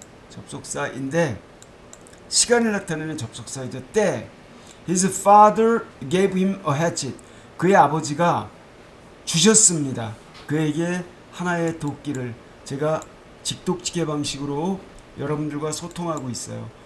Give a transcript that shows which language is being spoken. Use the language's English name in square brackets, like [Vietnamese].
[Korean] 접속사인데 시간을 나타내는 접속사이죠. 때, [English] his father gave him a hatchet, [Korean] 그의 아버지가 주셨습니다. 그에게 하나의 도끼를. 제가 직독지게 방식으로 여러분들과 소통하고 있어요.